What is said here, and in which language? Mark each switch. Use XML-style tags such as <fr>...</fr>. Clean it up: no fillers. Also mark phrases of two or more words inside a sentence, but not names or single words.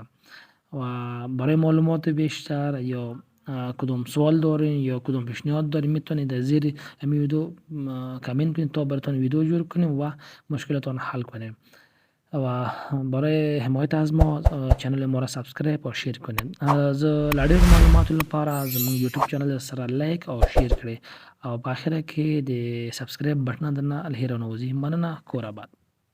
<fa>و برای معلومات بیشتر یا کدوم سوال دارین یا کدوم پیشنهاد دارین میتونید در زیر همین ویدیو کامنت کنید تا براتون ویدیو جور کنیم و مشکلاتون حل کنیم. و برای حمایت از ما چنل ما را سابسکرایب او شیر کنید.</fa> <ps>از ډېرو معلوماتو لپاره زموږ یوټیوب چینل سره لایک او شیر کړئ او په اخره کې د سابسکرایب بټن درنه الهیره نوځي. مننه. کور آباد.</ps>